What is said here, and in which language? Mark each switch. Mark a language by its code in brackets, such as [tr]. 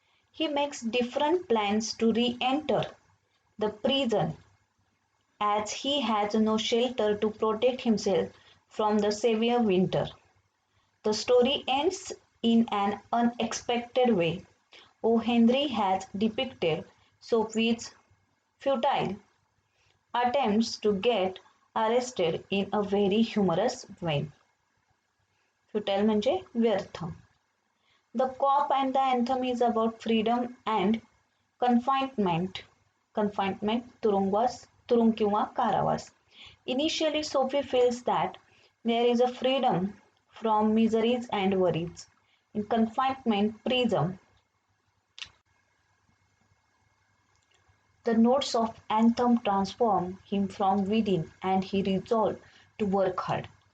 [en] He makes different plans to re-enter the prison as he has no shelter to protect himself from the severe winter. The story ends in an unexpected way. O. Henry has depicted Sophie's futile attempts to get arrested in a very humorous way. [mr] Futile म्हणजे व्यर्थ. [en] The Cough and the Anthem is about freedom and confinement. [mr] Confinement, तुरुंग किंवा कारावास. [en] Initially, Sophie feels that there is a freedom from miseries and worries. In confinement prison, the notes of Anthem transform him from within and he resolves to work hard.